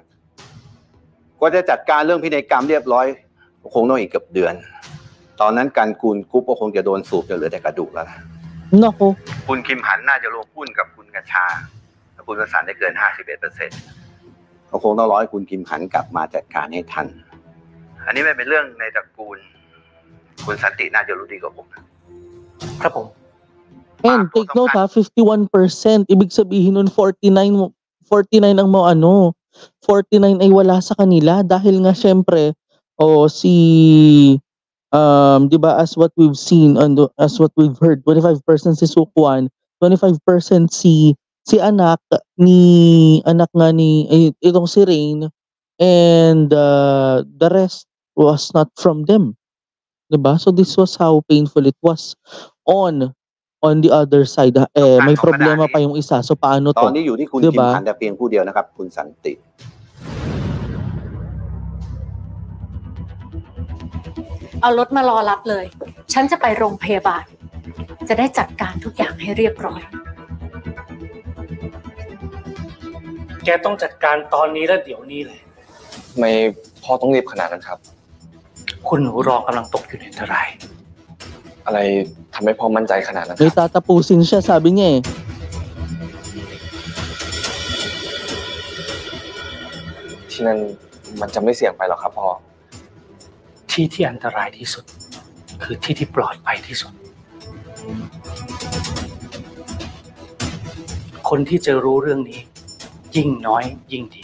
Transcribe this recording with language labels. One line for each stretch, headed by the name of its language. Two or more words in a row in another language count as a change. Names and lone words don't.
Thai: กว่าจะจัดการเรื่องพินัยกรรมเรียบร้อยคงต้องอีกเกือบเดือนตอนนั้นการกูลกรุ๊ปก็คงจะโดนสูบจนเหลือแต่กระดูกแล้วนะคุณคิมหันน่าจะรวมหุ้นกับคุณกัญชาและคุณวสันต์ได้เกิน 51%ก็คงต้องรอให้คุณคิมหันกลับมาจัดการให้ทันอันนี้ไม่เป็นเรื่องในตระกูลคุณสันติน่าจะรู้ดีกว่าผม ครับผม
English: And take note
Filipino: ha, 51%. Ibig sabihin nun 49 ang mga 49 ay wala sa kanila dahil nga syempre di ba,
English: as what we've seen as what we've heard, 25% si Sukwon, 25%
Filipino: si anak nga ni itong si
English: Rain, and the rest was not from them.
Filipino: Diba?
English: So this was how painful it was on the other side.
Filipino: May problema pa yung isa. So paano to?
Thai: ตอนนี้อยู่ที่คุณคิมหันแต่เพียงผู้เดียวนะครับคุณสันติ เอารถมารอรับเลยฉันจะไปโรงพยาบาลจะได้จัดการทุกอย่างให้เรียบร้อย แกต้องจัดการตอนนี้และเดี๋ยวนี้เลย ไม่พ่อต้องรีบขนาดนั้นครับ คุณหนูรองกำลังตกอยู่ในอันตราย อะไรทำให้พ่อมั่นใจขนาดนั้น
Filipino: May tatapusin siya, sabi niya eh.
Thai: ที่นั่นมันจะไม่เสี่ยงไปหรอกครับพ่อ ที่อันตรายที่สุดคือที่ปลอดภัยที่สุดคนที่จะรู้เรื่องนี้ยิ่งน้อยยิ่งดี